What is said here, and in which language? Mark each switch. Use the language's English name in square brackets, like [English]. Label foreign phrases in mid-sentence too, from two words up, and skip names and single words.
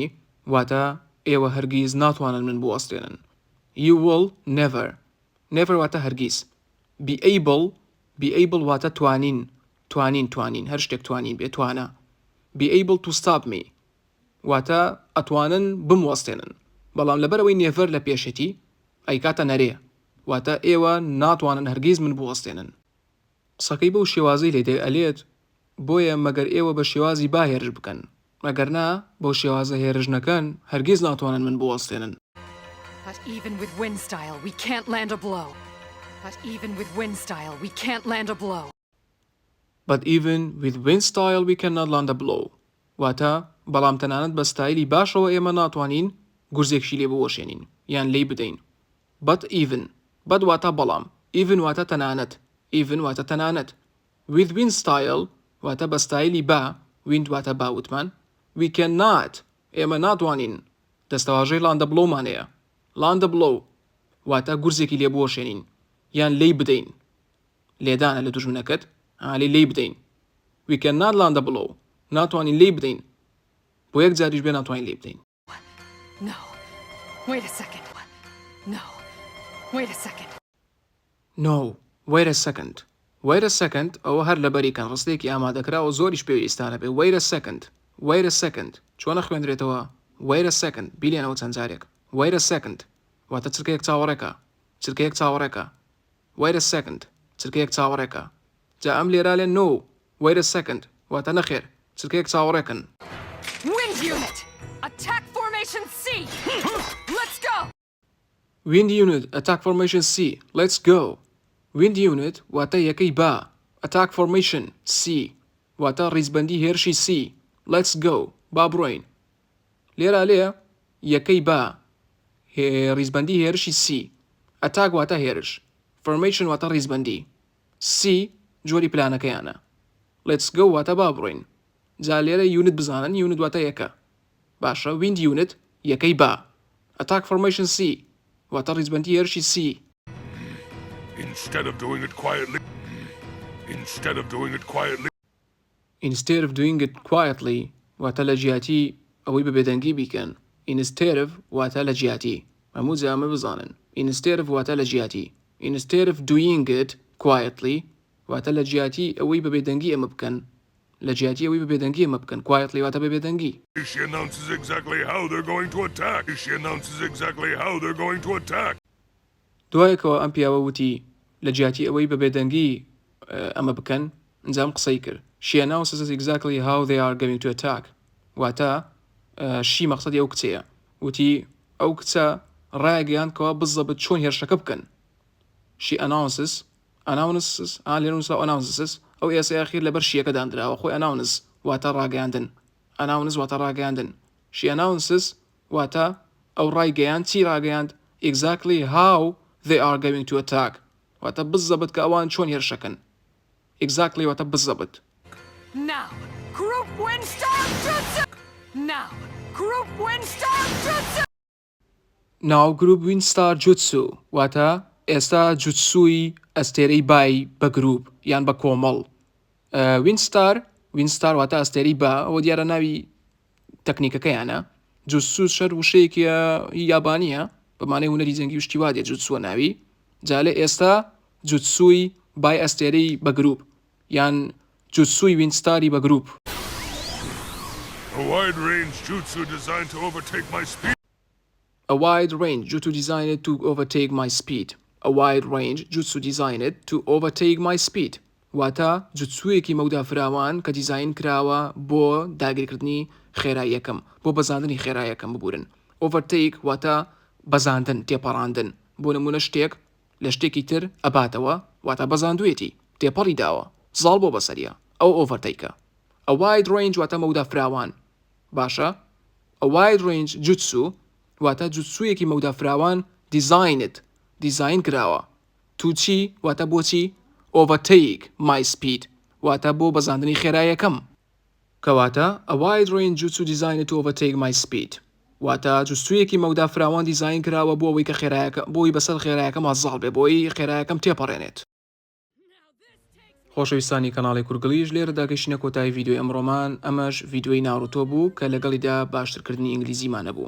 [Central Kurdish] واتە ئێوە هەرگیز ناتوانن من بوەستێنن. [English] You will never. Never [Central Kurdish] واتە هەرگیز. [English] Be able [Central Kurdish] واتە توانین هەر شتێک توانین بێ توانە. [English] Be able to stop me. [Central Kurdish] واتە ئەتوانن بموەستێنن. بەڵام لەبەرەوەی never لە پێشێتی ئەی کاتە نەرێ. واتە ئێوە ناتوانن هەرگیز من بوەستێنن. قسەکەی بەو شێوازەی لێدێ ئەلێت بۆیە مەگەر ئێوە بە شێوازی با هێرش بکەن مەگەر نا بەو شێوازە هێرش نەکەن هەرگیز ناتوانن من بوەستێنن [English] But even with wind style, we can't land a blow. But even with wind style, we can't land a blow. But even with wind style we cannot land a blow. [Central Kurdish] واتە بەڵام تەنانەت بە ستایلی باشەوە ئێمە ناتوانین گورزێکشی لێ بوەشێنین یان لێی بدەین. [English] But even [Central Kurdish] واتە بەڵام even واتە تەنانەت even واتە تەنانەت [English] with wind style [Central Kurdish] واتە بە ستایلی با wind واتە باوتمان [English] we cannot [Central Kurdish] ئێمە ناتوانین دەستەواژەی [English] land a blow [Central Kurdish] مانەیە [English] land a blow [Central Kurdish] واتە گورزێکی لێ بوەشێنین یان لێی بدەین لێدانە لە دوژمنەکەت لێی بدەین [English] we cannot land a blow [Central Kurdish] ناتوانین لێی بدەین بۆ یەک جاریش بێ ناتوانین لێی بدەین [English] No. Wait a second. No. Wait a second. No. Wait a second. Wait a second [Central Kurdish] ئەوە هەر لەبەری کەن ڕستێکی ئامادەکراوە زۆریش پێویستانە بێ [English] wait a second. Wait a second. [Central Kurdish] چۆنە خوێندرێتەوە [English] wait a second [Central Kurdish] بیلێنەوە چەند جارێک [English] wait a second [Central Kurdish] واتە چرکەیەک چاوەڕێکە [English] wait a second [Central Kurdish] چرکەیەک چاوەڕێکە جا ئەم لێرا لێن [English] no wait a second [Central Kurdish] واتە نەخێر چرکەیەک چاوەڕێکن [English] Wind unit! Attack formation C! Let's go! Wind unit attack formation C let's go Wind unit [Central Kurdish] واتە یەکەی با [English] attack formation C [Central Kurdish] واتە ڕیزبەندی هێرشی [English] C let's go [Central Kurdish] با بڕۆین لێرا لێ یەکەی با ڕیزبەندی هێرشی C attack واتە هێرش formation واتە ڕیزبەندی C جۆری پلانەکەیانە let's go واتە با بڕۆین جا لێرە unit بزانن unit واتە یەکە باشە [English] wind unit [Central Kurdish] یەکەی با [English] attack formation C [Central Kurdish] واتە ڕیزبەندی هێرشی C [English] Instead of doing it quietly. [Central Kurdish] واتە لە جیاتی ئەوەی بە بێدەنگی بیکەن [English] instead of [Central Kurdish] واتە لە جیاتی هەموو جامە بزانن [English] instead of [Central Kurdish] واتە لە جیاتی [English] instead of doing it quietly [Central Kurdish] واتە لە جیاتی ئەوەی بە بێدەنگی ئەمە بکەن لە جیاتی ئەوەی بە بێدەنگی ئەمە بکەن quietly واتە بە بێدەنگی [English] She announces exactly how they're going to attack. [Central Kurdish] دوایەکەوە ئەم پیاوە وتی لە جیاتی ئەوەی بە بێدەنگی ئەمە بکەن ئەنجام قسەی کرد [English] she announces exactly how they are going to attack [Central Kurdish] واتە شی مەقسەدی ئەو کچەیە وتی ئەو کچە ڕایگەیان کەوا بزەبت چۆن هێرشەکە بکەن [English] she announces [Central Kurdish] ئەو ئێسە ئاخیر لەبەر شیەکە دانراوە خۆی announce واتە ڕاگەیاندن [English] she announces [Central Kurdish] واتە ئەو ڕایگەیان چی ڕاگەیاند [English] exactly how they are going to attack [Central Kurdish] واتە بزەبت کە ئەوان چۆن هێرشەکەن exactly واتە بزەبت [English] Now, group wind star jutsu! Now group wind star jutsu [Central Kurdish] واتە ئێستا جوتسوی ئەستێرەی بای بە گروپ یان بە کۆمەڵ [English] wind star [Central Kurdish] واتە ئەستێرەی با ئەوە دیارە ناوی تەکنیکەکەیانە جوتسو شەر وشەیەکی یابانیە بەمانەی هونەری جەنگی وشتی وا دێت جوتسووە ناوی جالێ ئێستا جوتسوی بای ئەستێرەی بە گروپ یان جوتسوی [English] wind star [Central Kurdish] ی بە گروپ [English] A wide range jutsu designed to overtake my speed. A wide range jutsu designed to overtake my speed. A wide range jutsu designed to overtake my speed. [Central Kurdish] واتە جوتسویەکی مەودا فراوان کە دیزاین کراوە بۆ داگیرکردنی خێراییەکەم بۆ بەزاندنی خێراییەکەم ببورن. Overtake واتە بەزاندن تێپەڕاندن بۆ نمونە شتێک لە شتێکی تر ئەباتەوە واتە بەزاندوێتی تێپەڕی داوە زاڵ بۆ بەسەریە ئەو overtakeە. [English] A wide range [Central Kurdish] واتە مەودا فراوان باشە [English] A wide range jutsu [Central Kurdish] واتە جوتسویەکی مەودا فراوان دیزاین کراوە تو چی واتە بۆچی [English] overtake my speed [Central Kurdish] واتە بۆ بەزاندنی خێراییەکەم کەواتە [English] a wide range jutsu designed to overtake my speed. [Central Kurdish] واتە جوستوویەکی مەودا فراوان دیزاین کراوە بۆ ئەوەی کە خێرایەکە بۆی بەسەر خێرایەکەم ئازاڵ بێ بۆی خێرایەکەم تێپەڕێنێت. خۆشەویستانی کەناڵی کورگڵیش لێرەدا گەشتە کۆتایی ڤیدیۆی ئەمڕۆمان ئەمەش ڤیدیۆی ناروتۆ بوو کە لەگەڵیدا باشترکردنی ئینگلیزیمانە بوو.